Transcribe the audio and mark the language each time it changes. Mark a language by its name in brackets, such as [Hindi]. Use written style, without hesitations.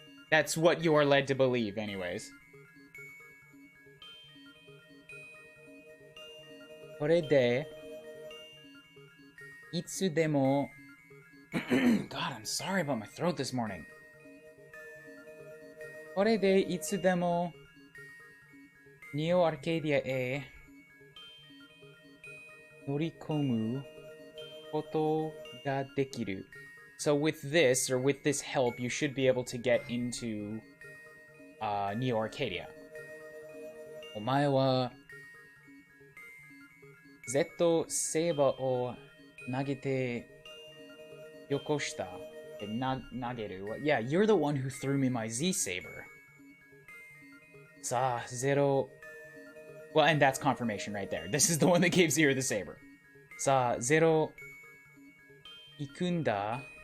[English] That's what you are led to believe, anyways. [Japanese] これで、いつでも... [English] God, I'm sorry about my throat this morning. [Japanese] これでいつでもニオアーケーディアへ乗り込むことができる. [English] So with this, or with this help, you should be able to get into Neo Arcadia. [Japanese] お前は Z セーバーを投げてよこした. Nageru. [English] Yeah, you're the one who threw me my Z saber. Sa Zero. Well, and that's confirmation right there. This is the one that gave Zero the saber. [Japanese] Sa Zero Ikunda.